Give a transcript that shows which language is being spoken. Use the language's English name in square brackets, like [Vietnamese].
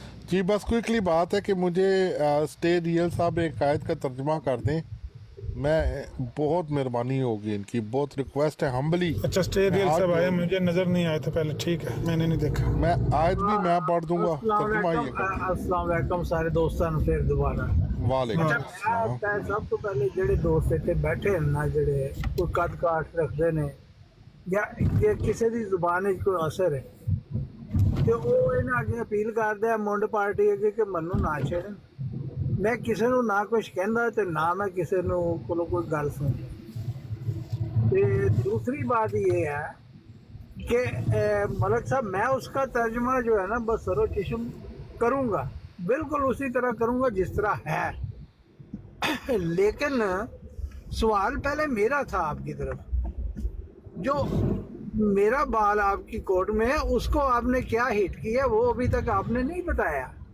[Hindi] जी बस क्विकली बात है कि मुझे स्टे रियल साहब एक आयत का तर्जुमा कर दें, मैं बहुत मेहरबानी होगी इनकी, बहुत रिक्वेस्ट है हम्बली। अच्छा स्टे रियल साहब आए, मुझे नजर नहीं आए थे पहले, ठीक है, मैंने नहीं देखा। मैं आयत भी मैं पढ़ दूंगा, तर्जुमा ये कर। अस्सलाम वालेकुम सारे दोस्तों ਨੂੰ फिर दोबारा। वालेकुम अस्सलाम। मैं सब तो पहले [Punjabi] ਜਿਹੜੇ ਦੋਸਤ ਇੱਥੇ ਬੈਠੇ ਹਨ ਨਾ, ਜਿਹੜੇ ਕੋਈ ਕੱਦ ਕਾਠ ਰੱਖਦੇ ਨੇ ਜਾਂ ਜੇ ਕਿਸੇ ਦੀ ਜ਼ੁਬਾਨ ਵਿੱਚ ਕੋਈ ਅਸਰ ਹੈ ਤੇ ਉਹ ਇਹਨਾਂ ਅੱਗੇ ਅਪੀਲ ਕਰਦੇ ਆ ਮੁੰਡ ਪਾਰਟੀ ਅੱਗੇ ਕਿ ਮੈਨੂੰ ਨਾ ਛੇੜਨ। ਮੈਂ ਕਿਸੇ ਨੂੰ ਨਾ ਕੁਝ ਕਹਿੰਦਾ ਤੇ ਨਾ ਮੈਂ ਕਿਸੇ ਨੂੰ ਕੋਲੋਂ ਕੋਈ ਗੱਲ ਸੁਣਦਾ। [Hindi] ਤੇ दूसरी बात ये है कि मलक साहब मैं उसका तर्जुमा जो है ना बसरो चश्म करूँगा, बिल्कुल उसी तरह करूँगा जिस तरह है। लेकिन सवाल पहले मेरा था आपकी तरफ, जो मेरा बाल आपकी कोर्ट में है उसको आपने क्या हिट किया वो अभी तक आपने नहीं बताया।